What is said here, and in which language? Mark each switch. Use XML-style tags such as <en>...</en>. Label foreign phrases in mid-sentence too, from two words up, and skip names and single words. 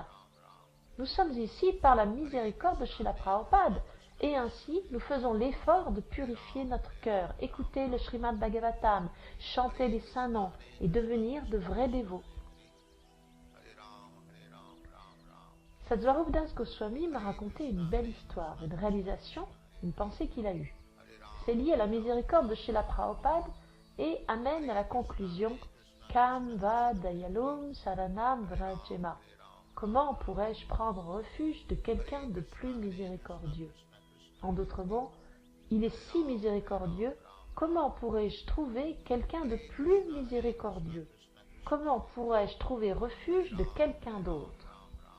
<fr>Nous sommes ici par la miséricorde de Srila Prabhupada, et ainsi nous faisons l'effort de purifier notre cœur, écouter le Srimad Bhagavatam, chanter les saints noms et devenir de vrais dévots. Sadhvarup Das Goswami m'a raconté une belle histoire, une réalisation, une pensée qu'il a eue. C'est lié à la miséricorde de Srila Prabhupada et amène à la conclusion</fr> <sa>कं वा दयालुं शरणं व्रजेम.</sa> <fr>Comment pourrais-je prendre refuge de quelqu'un de plus miséricordieux? En d'autres mots, il est si miséricordieux, comment pourrais-je trouver quelqu'un de plus miséricordieux? Comment pourrais-je trouver refuge de quelqu'un d'autre?</fr>